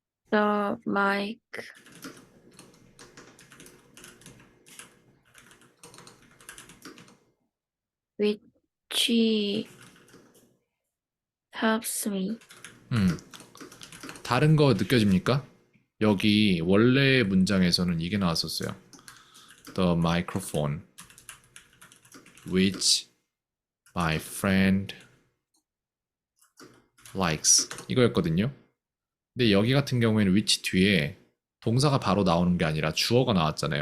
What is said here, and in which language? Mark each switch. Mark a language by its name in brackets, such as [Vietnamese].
[English] The mic which helps me. [Korean] 음, 다른 거 느껴집니까? 여기 원래 문장에서는 이게 나왔었어요. [English] The microphone which my friend likes [Korean] 이거였거든요. 근데 여기 같은 경우에는 which 뒤에 동사가 바로 나오는 게 아니라 주어가 나왔잖아요.